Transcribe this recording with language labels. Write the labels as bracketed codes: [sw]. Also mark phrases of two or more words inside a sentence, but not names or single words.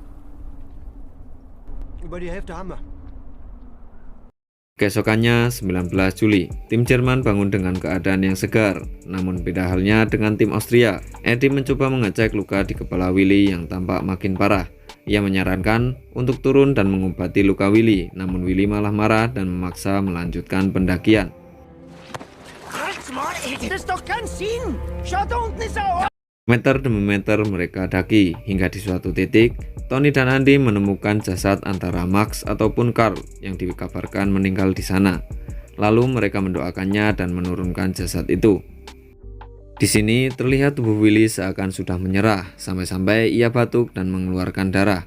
[id] Keesokannya, 19 Juli, tim Jerman bangun dengan keadaan yang segar. Namun beda halnya dengan tim Austria. Eddie mencoba mengecek luka di kepala Willy yang tampak makin parah. Ia menyarankan untuk turun dan mengobati luka Willy, namun Willy malah marah dan memaksa melanjutkan pendakian. [de] Das ist doch kein Sinn. Schau, da unten ist er. [id] Meter demi meter mereka daki, hingga di suatu titik, Tony dan Andy menemukan jasad antara Max ataupun Carl yang dikabarkan meninggal di sana. Lalu mereka mendoakannya dan menurunkan jasad itu. Di sini terlihat tubuh Willy seakan sudah menyerah, sampai-sampai ia batuk dan mengeluarkan darah.